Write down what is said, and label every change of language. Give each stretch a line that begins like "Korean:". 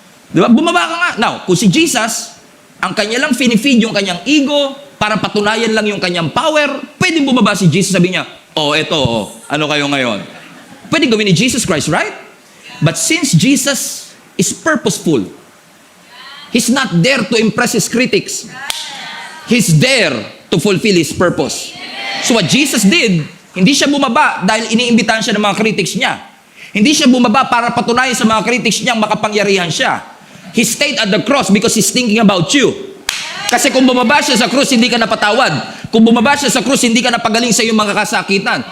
Filipino: Di ba? Bumaba ka nga. Now, kung si Jesus, ang kanya lang finifeed yung kanyang ego, para patunayan lang yung kanyang power, pwedeng bumaba si Jesus, sabi niya, eto, ano kayo ngayon? Pwedeng gawin ni Jesus Christ,
English: right? But since Jesus is purposeful, He's not there to impress His critics. He's there to fulfill His purpose. So what Jesus did,
Filipino: hindi siya bumaba dahil iniimbitahan siya ng mga critics niya. Hindi siya bumaba para patunayan sa mga critics niyang makapangyarihan siya.
English: He stayed at the cross because He's thinking about you.
Filipino: Kasi kung bumaba siya sa krus, hindi ka napatawad. Kung bumaba siya sa krus, hindi ka napagaling sa iyong mga kasakitan.